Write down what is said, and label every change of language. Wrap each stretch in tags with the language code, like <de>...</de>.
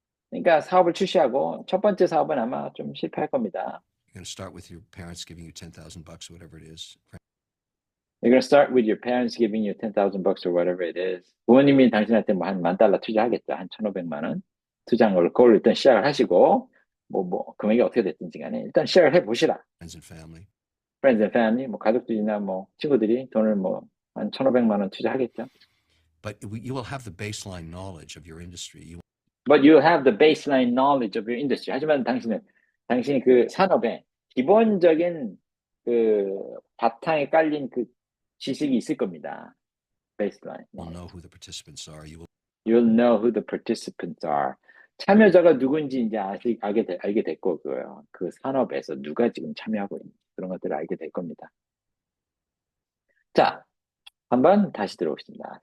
<ko>그러니까 사업을 출시하고 첫 번째 사업은 아마 좀 실패할 겁니다.</ko> <en>You're going to start with your parents giving you $10,000, whatever it is. You're going to start with your parents giving you $10,000 or whatever it is.</en> <ko>부모님이 당신한테 뭐 한 $10,000 투자하겠다. 한 1,500만 원 투자한 걸 그걸 일단 시작을 하시고 금액이 어떻게 됐든지 간에 일단 시작을 해보시라.</ko> <en>Friends and family. friends and family,</en> <ko>뭐 가족들이나 뭐 친구들이 돈을 뭐 한 1,500만 원 투자하겠죠.</ko> <en>But you will have the baseline knowledge of your industry. But you have the baseline knowledge of your industry.</en> <ko>하지만 당신이 그 산업에 기본적인 그 바탕에 깔린 그 지식이 있을 겁니다.</ko> <en>Baseline. will know who the participants are. You'll know who the participants are.</en> <ko>참여자가 누군지 이제 알게 될 거고요. 그 산업에서 누가 지금 참여하고 있는지 그런 것들을 알게 될 겁니다. 자, 한번 다시 들어오겠습니다.</ko>